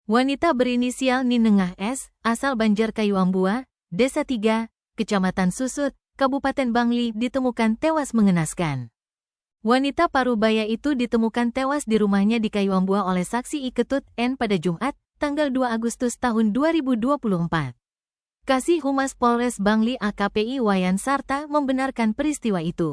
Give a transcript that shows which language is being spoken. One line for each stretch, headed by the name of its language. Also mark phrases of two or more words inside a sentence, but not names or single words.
Indonesian: Wanita berinisial Ninengah S, asal Banjarkayuambua, Desa 3, Kecamatan Susut, Kabupaten Bangli ditemukan tewas mengenaskan. Wanita parubaya itu ditemukan tewas di rumahnya di Kayuambua oleh saksi Iketut N pada Jumat, tanggal 2 Agustus tahun 2024. Kasih Humas Polres Bangli AKP Wayan Sarta membenarkan peristiwa itu.